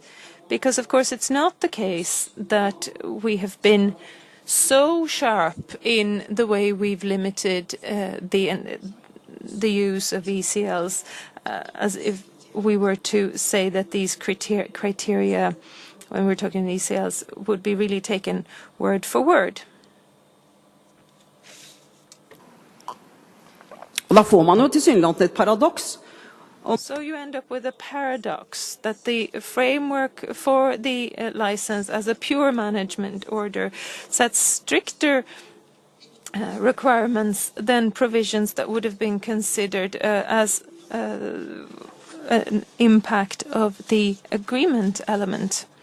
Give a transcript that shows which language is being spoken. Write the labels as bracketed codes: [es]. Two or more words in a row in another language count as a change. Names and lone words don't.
[en] Because, of course, it's not the case that we have been so sharp in the way we've limited the use of ECLs as if we were to say that these criteria, when we're talking ECLs, would be really taken word for word. [no] Og da får man jo tilsynelatende et paradoks. [en] So you end up with a paradox that the framework for the license as a pure management order sets stricter requirements than provisions that would have been considered as an impact of the agreement element.